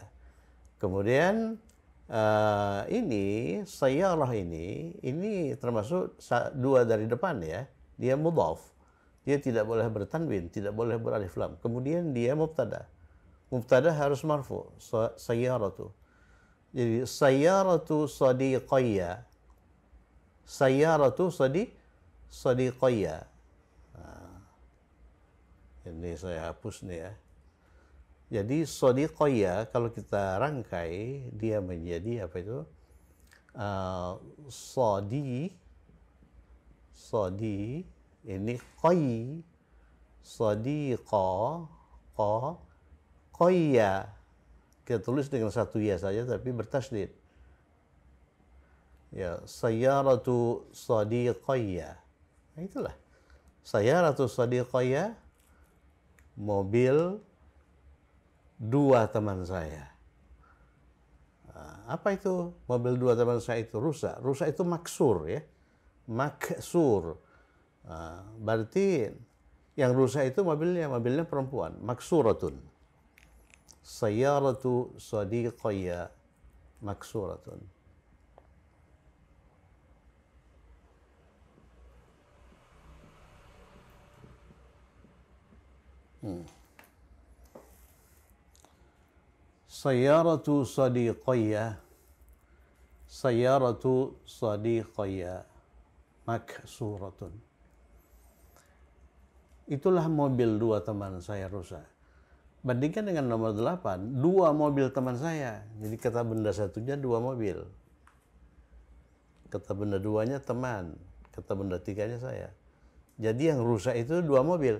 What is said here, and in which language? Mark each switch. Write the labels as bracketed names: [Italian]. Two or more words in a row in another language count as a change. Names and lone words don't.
[Indonesian] Kemudian ini sayyarah ini termasuk 2 dari depan ya. Dia mudhaf. Dia tidak boleh bertanwin, tidak boleh beralif lam. Kemudian dia mubtada. Mubtada harus marfu, sayyaratu. [Arabic] Jadi سيارة صديقيّ. سيارة صديقيّ. [Indonesian] Nah, ini saya hapus nih ya. Jadi shadiqayya kalau kita rangkai dia menjadi apa itu? Shadi ini qay, shadiqa, qa, Sadiqayya. Kita tulis dengan satu ya saja tapi bertasydid. [Arabic] Ya, سيارة صديقيّ. [Indonesian] Nah, itulah. [Arabic] سيارة صديقيّ, [Indonesian] mobil dua teman saya. Apa itu? Mobil dua teman saya itu rusak. Rusak itu maksur ya. Maksur. Berarti yang rusak itu mobilnya perempuan. Maksuratun. [Arabic] سيارة صديقيّ مكسورة. سيارة صديقيّ. سيارة صديقيّ مكسورة. [Indonesian] Itulah mobil dua teman saya rusak. Bandingkan dengan nomor 8, dua mobil teman saya. Jadi kata benda satunya dua mobil. Kata benda duanya teman. Kata benda tiganya saya. Jadi yang rusak itu dua mobil.